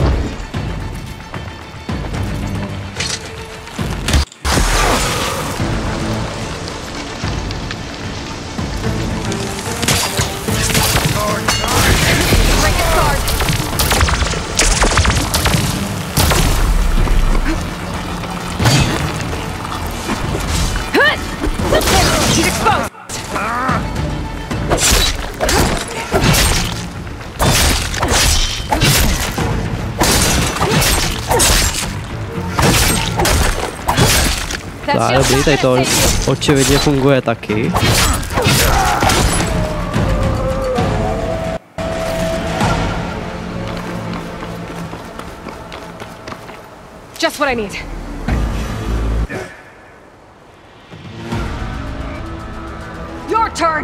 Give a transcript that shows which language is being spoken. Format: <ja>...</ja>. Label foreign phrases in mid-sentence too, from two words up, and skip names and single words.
<en>Break his guard! He's exposed!</en> <cs>Tak, dobrý, tady to očividně funguje taky.</cs> <en>Just what I need. Your turn!</en>